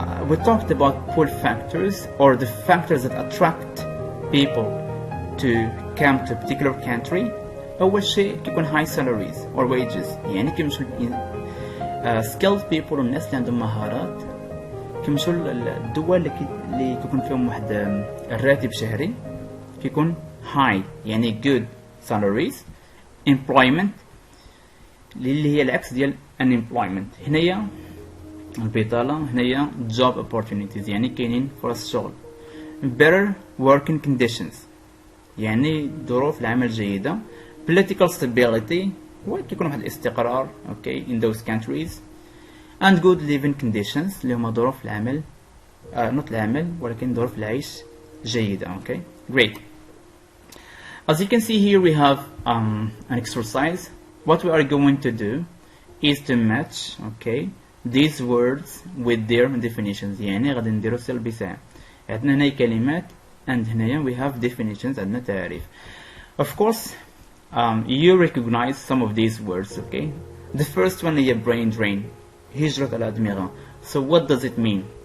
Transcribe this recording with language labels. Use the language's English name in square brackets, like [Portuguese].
[English] we talked about pull factors, or the factors that attract people to come to a particular country. [Arabic] أول شيء كيكون [English] high salaries or wages، [Arabic] يعني كيمشوا [English] skilled people [Arabic] والناس اللي عندهم مهارات كيمشوا الدول اللي كيكون فيهم واحد الراتب شهري كيكون high، يعني [English] good salaries. [Arabic] employment اللي هي العكس ديال unemployment، هنايا البطالة، هنايا [English] job opportunities [Arabic] يعني كاينين فرص شغل. [English] better working conditions [Arabic] يعني ظروف العمل جيدة. [English] political stability [Arabic] وكيكون واحد الاستقرار [English] okay in those countries. and good living conditions [Arabic] اللي هما ظروف العمل not العمل ولكن ظروف العيش جيدة. [English] okay great. As you can see here we have an exercise. What we are going to do is to match okay these words with their definitions، [Arabic] يعني غادي نديرو سلبي ساعة. عندنا هنا كلمات and هنايا [English] we have definitions، [Arabic] عندنا تعريف. [English] Of course you recognize some of these words. okay the first one هي brain drain، [Arabic] هجرة الأدمغة. [English] so what does it mean?